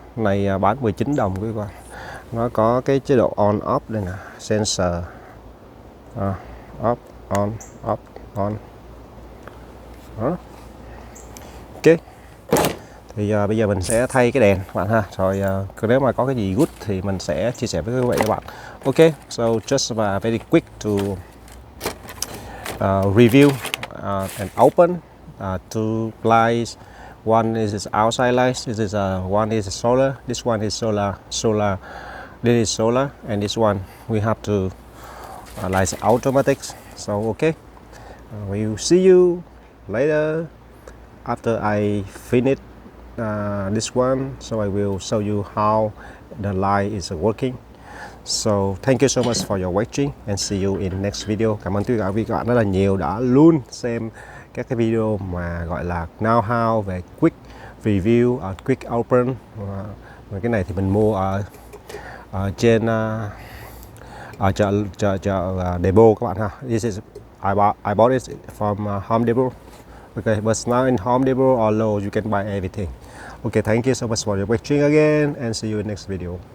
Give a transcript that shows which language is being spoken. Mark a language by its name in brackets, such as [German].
[Vietnamese] Này bán 19 đồng các bạn. Nó có cái chế độ on off đây nè, sensor, off on off on. Đó. Ok. Thì bây giờ mình sẽ thay cái đèn các bạn ha. Rồi nếu mà có cái gì good thì mình sẽ chia sẻ với quý vị các bạn. [English] Ok, so just very quick to review and open two lights. One is outside lights. This is one is solar. This one is solar. This is solar, and this one we have to light automatic. So okay, we will see you later after I finish this one. So I will show you how the light is working. So thank you so much for your watching and see you in next video. [Vietnamese] Cảm ơn tất cả các bạn rất là nhiều đã luôn xem các cái video mà gọi là know how về [English] quick review, quick open. [Vietnamese] Và cái này thì mình mua ở trên chợ Depot các bạn ha. [English] This is I bought it from Home Depot. Okay, but now in Home Depot or Lowe's you can buy everything. Okay, thank you so much for your watching again, and see you in next video.